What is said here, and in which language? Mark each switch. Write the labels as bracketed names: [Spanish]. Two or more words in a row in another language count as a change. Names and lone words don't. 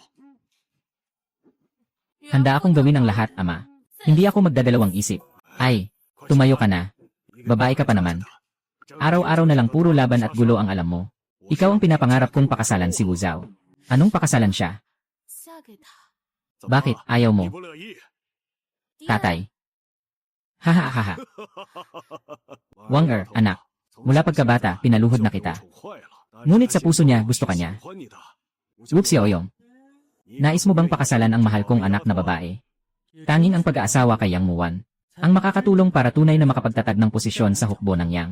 [Filipino] Handa akong gawin ang lahat, ama. Hindi ako magdadalawang isip. Tumayo ka na. Babae ka pa naman. Araw-araw na lang puro laban at gulo ang alam mo. Ikaw ang pinapangarap kong pakasalan si Wu Zhao. Anong pakasalan siya? [Chinese] 嫁给他。 [Filipino] Bakit ayaw mo? [Chinese] 你不乐意？ [Filipino] Tatay. Hahaha. Wang Er, anak. Mula pagkabata, pinaluhod na kita. Ngunit sa puso niya, gusto ka niya. Wu Xiaoyong. Nais mo bang pakasalan ang mahal kong anak na babae? Tanging ang pag-aasawa kay Yang Muwan ang makakatulong para tunay na makapagtatag ng posisyon sa hukbo ng Yang.